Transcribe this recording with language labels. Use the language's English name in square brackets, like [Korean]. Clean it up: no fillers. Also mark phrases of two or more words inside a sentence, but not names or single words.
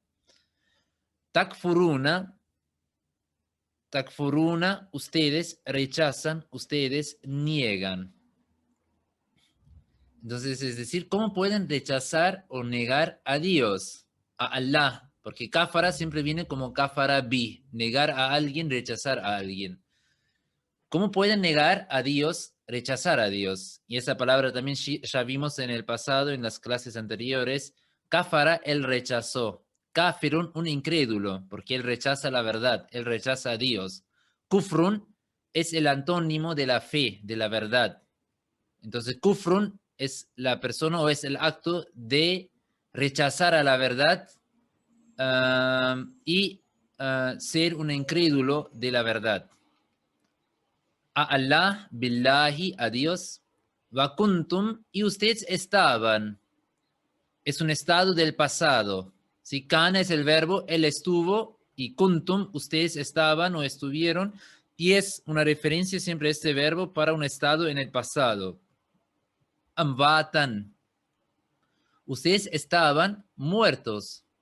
[Arabic] تكفرون تكفرون, [Spanish] ustedes rechazan, ustedes niegan. Entonces, es decir, ¿cómo pueden rechazar o negar a Dios, a Allah? Porque kafara siempre viene como [Arabic] كفر ب, [Spanish] negar a alguien, rechazar a alguien. ¿Cómo pueden negar a Dios, rechazar a Dios? Y esa palabra también ya vimos en el pasado, en las clases anteriores. Kafara, él rechazó. Kafirun, un incrédulo, porque él rechaza la verdad, él rechaza a Dios. Kufrun es el antónimo de la fe, de la verdad. Entonces, kufrun es la persona o es el acto de rechazar a la verdad y ser un incrédulo de la verdad. A Allah, billahi, a Dios, [Arabic] وكنتم, [Spanish] y ustedes estaban. Es un estado del pasado. Si kana es el verbo, él estuvo, y kuntum, ustedes estaban o estuvieron, y es una referencia siempre a este verbo para un estado en el pasado. Amvatan, ustedes estaban muertos.